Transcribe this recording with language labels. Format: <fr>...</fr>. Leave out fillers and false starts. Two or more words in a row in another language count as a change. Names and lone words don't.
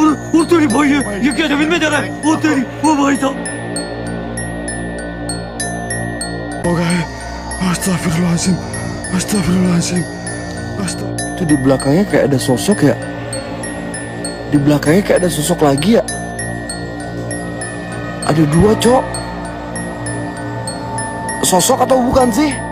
<hi>ओ तेरी भाई ये क्या जमीन में जा रहा है? ओ तेरी ओ भाई साहब</hi> <en>Oh guys,</en> <ar>أستغفر الله العظيم، أستغفر الله العظيم، أستغفر الله.</ar> <id>Itu di belakangnya kayak ada sosok ya? Di belakangnya kayak ada sosok lagi ya? Ada dua, Cok. Sosok atau bukan sih?</id>